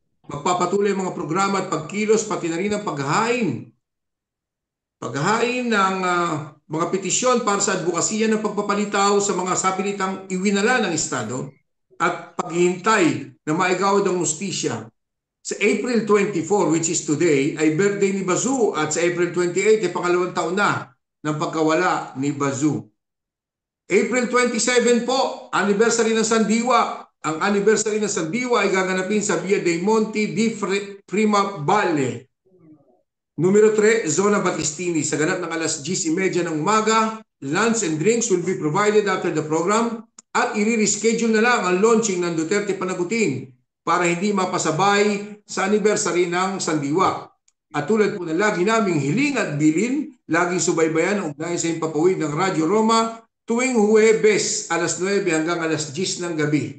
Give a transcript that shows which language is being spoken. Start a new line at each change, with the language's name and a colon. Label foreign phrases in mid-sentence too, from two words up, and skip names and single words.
Filipino: Magpapatuloy ang mga programa at pagkilos, pati na rin ang paghahain ng mga petisyon para sa advokasya ng pagpapalitaw sa mga sabilitang iwinala ng Estado at paghihintay na maigawad ang hustisya.
English: Sa April 24, which is today,
Filipino: ay birthday ni Basu at sa April 28 ay pangalawang taon na ng pagkawala ni Basu. April 27 po, anniversary ng Sandiwa. Ang anniversary ng Sandiwa ay gaganapin sa Via dei Monti di Prima Valle. Numero 3, Zona Battistini. Sa ganap ng alas 10:30 ng umaga,
English: lunch and drinks will be provided after the program
Filipino: at i-reschedule na lang ang launching ng Duterte Panagutin para hindi mapasabay sa anniversary ng Sandiwa. At tulad po na lagi naming hiling at bilin, laging subaybayan ang ugnayan sa impapawid ng Radyo Roma tuwing Huwebes, alas 9 hanggang alas 10 ng gabi.